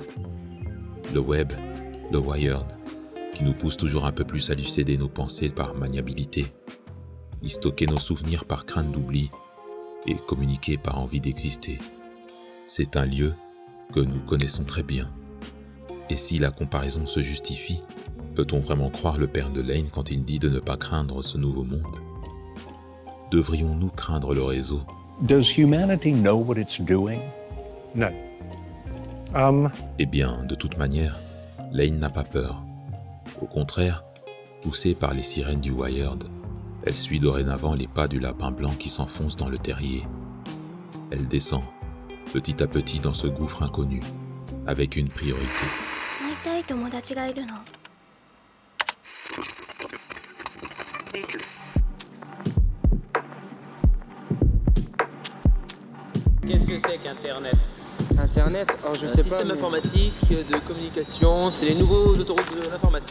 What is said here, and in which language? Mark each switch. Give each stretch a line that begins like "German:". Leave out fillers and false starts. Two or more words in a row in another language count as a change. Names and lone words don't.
French: Le web, le Wired, qui nous pousse toujours un peu plus à lucéder nos pensées par maniabilité, y stocker nos souvenirs par crainte d'oubli et communiquer par envie d'exister. C'est un lieu que nous connaissons très bien. Et si la comparaison se justifie, peut-on vraiment croire le père de Lane quand il dit de ne pas craindre ce nouveau monde? Devrions-nous craindre le réseau?
English: Does humanity know what it's doing? No.
French: Eh bien, de toute manière, Lane n'a pas peur. Au contraire, poussée par les sirènes du Wired, elle suit dorénavant les pas du lapin blanc qui s'enfonce dans le terrier. Elle descend, petit à petit dans ce gouffre inconnu, avec une priorité.
Japanese: 会いたい友達がいるの。
French: Qu'est-ce que c'est qu'Internet? Internet, alors je Un sais pas. système mais- informatique de communication, c'est les nouveaux autoroutes de l'information.